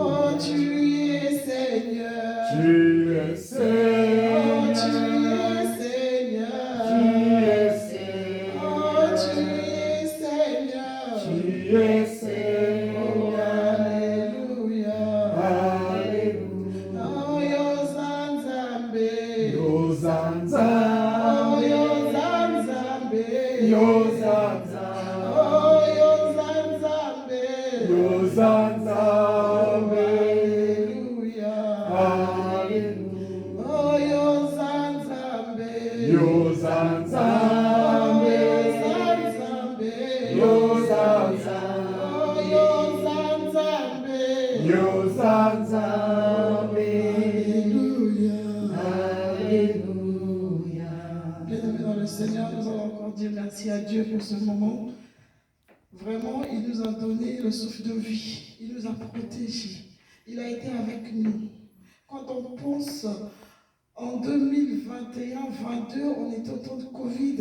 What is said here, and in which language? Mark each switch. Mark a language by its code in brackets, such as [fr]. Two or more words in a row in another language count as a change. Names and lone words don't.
[fr] Oh, tu es Seigneur. Tu es Seigneur. Tu es Seigneur. Tu es Seigneur. Oh, tu es Seigneur. Tu es Seigneur. Alléluia. Alléluia. [ln] Oh, Yozanzambe. Yozanzambe. Oh, Yozanzambe. Yozanzambe. Oh, Yozanzambe. Yozanzambe. [fr] Alléluia. Alléluia. [ln] Oh, Yozanzambe. Yozanzambe. Yozanzambe. Yozanzambe. Yozanzambe. [fr] Alléluia. Bien-aimés dans le Seigneur, nous allons encore dire merci à Dieu pour ce moment. Vraiment, il nous a donné le souffle de vie. Il nous a protégés. Il a été avec nous. Quand on pense en 2021-22, on était au temps de Covid.